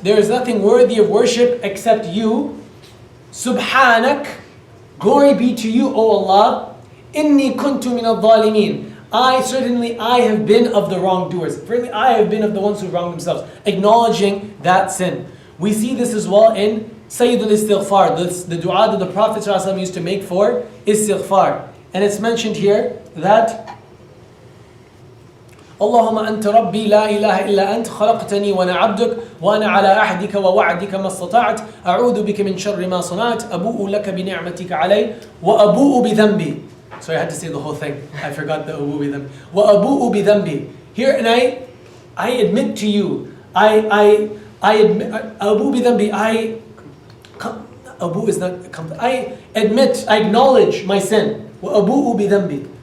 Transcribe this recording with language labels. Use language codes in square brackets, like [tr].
[en] There is nothing worthy of worship except you. Subhanak. Glory be to you, O Allah. [ar] Inni kuntu min al-dhalimin. [en] I have been of the wrongdoers. Certainly I have been of the ones who wronged themselves. Acknowledging that sin. We see this as well in Sayyidul Istighfar, the dua that the Prophet ﷺ used to make for istighfar. And it's mentioned here that [ar] اللهم أنت ربي لا إله إلا أنت خلقتني وأنا عبدك وأنا على عهدك ووعدك ما استطعت أعوذ بك من شر ما صنعت أبوء لك بنعمتك علي وأبوء بذنبي. [en] Sorry, I had to say the whole thing. I forgot the [ar] أبوء بذنبي. وأبوء بذنبي. [en] Here, and I admit to you, I admit, [ar] أبوء بذنبي, [en] Abu is not, I admit, I acknowledge my sin. [ar] وأبوء بذنبي.